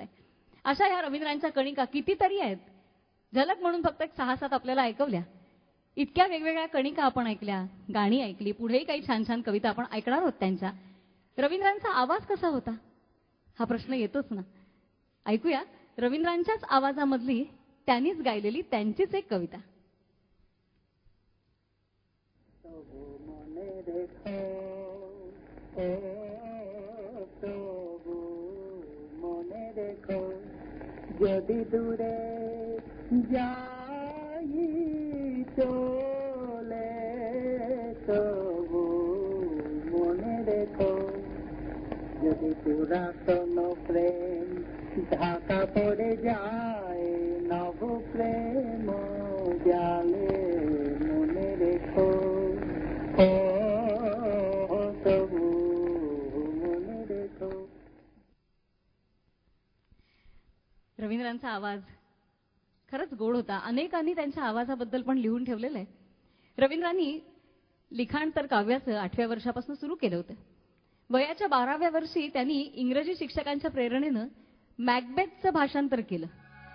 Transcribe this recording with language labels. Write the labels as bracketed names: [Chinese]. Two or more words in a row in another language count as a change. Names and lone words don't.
[Marathi] अशा या रवींद्रांच्या कणिका कितीतरी आहेत. झलक म्हणून फक्त 6-7 आपल्याला ऐकवल्या. इतक्या वेगवेगळ्या कणिका आपण ऐकल्या, गाणी ऐकली, पुढेही काही छान छान कविता आपण ऐकणार आहोत त्यांच्या. रवींद्रांचा आवाज कसा होता हा प्रश्न येतोच ना. ऐकूया रवींद्रांच्याच आवाजामधली त्यांनीच गायलेली त्यांचीच एक कविता. [Bangla] যদি দূরে যাই চলে তবু মনে রেখো, যদি পুরাতন প্রেম ঢাকা পড়ে যায় নব প্রেম জালে মনে রেখো, ও তবু মনে রেখো. [Marathi] रवींद्रांचा आवाज खरंच गोड होता. अनेकांनी त्यांच्या आवाजाबद्दल पण लिहून ठेवलेलं आहे. रवींद्रांनी लिखाण तर काव्याचं 8व्या वर्षापासून सुरू केलं होतं. वयाच्या 12व्या वर्षी त्यांनी इंग्रजी शिक्षकांच्या प्रेरणेनं मॅकबेथचं भाषांतर केलं.